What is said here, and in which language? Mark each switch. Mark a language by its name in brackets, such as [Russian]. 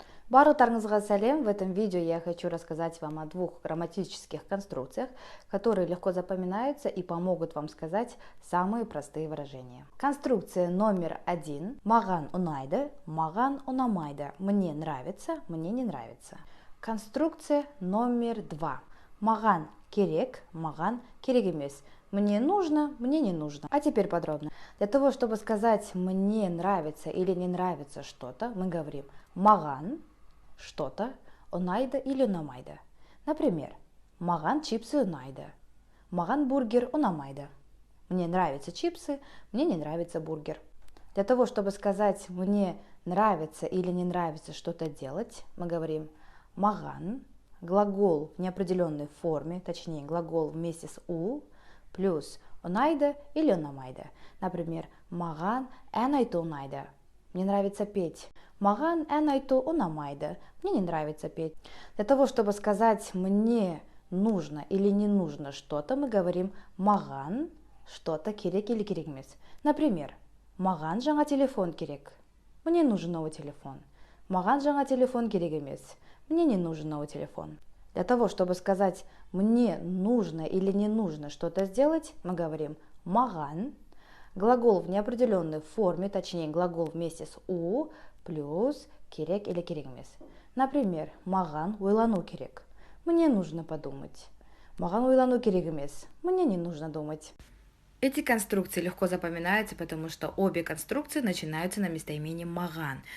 [Kazakh] Барлықтарыңызға сәлем. [Russian] В этом видео я хочу рассказать вам о двух грамматических конструкциях, которые легко запоминаются и помогут вам сказать самые простые выражения. Конструкция номер 1. [Kazakh] Маған ұнайды, маған ұнамайды. [Russian] Мне нравится, мне не нравится. Конструкция номер 2. [Kazakh] Маған керек, маған керек емес. [Russian] Мне нужно, мне не нужно. А теперь подробно. Для того, чтобы сказать «мне нравится» или «не нравится что-то», мы говорим «маған» что-то, ұнайды или ұнамайды. [Kazakh] Например, маған чипсы ұнайды, маған бургер ұнамайды. [Russian] Мне нравятся чипсы, мне не нравится бургер. Для того, чтобы сказать «мне нравится» или «не нравится что-то делать», мы говорим маған, глагол в неопределенной форме, точнее глагол вместе с «у», плюс ұнайды или ұнамайды. [Kazakh] Например, маған ән айту ұнайды. [Russian] Мне нравится петь. [Kazakh] Маған ән айту ұнамайды. [Russian] Мне не нравится петь. Для того, чтобы сказать «мне нужно» или «не нужно что-то», мы говорим маған что-то керек или керек емес. [Kazakh] Например, маған жаңа телефон керек. [Russian] Мне нужен новый телефон. [Kazakh] Маған жаңа телефон керек емес. [Russian] Мне не нужен новый телефон. Для того, чтобы сказать «мне нужно» или «не нужно что-то сделать», мы говорим маған, глагол в неопределенной форме, точнее глагол вместе с «у», плюс керек или керек емес. [Kazakh] Например, маған ойлану керек. [Russian] Мне нужно подумать. [Kazakh] Маған ойлану керек емес. [Russian] Мне не нужно думать. Эти конструкции легко запоминаются, потому что обе конструкции начинаются на местоимении маған.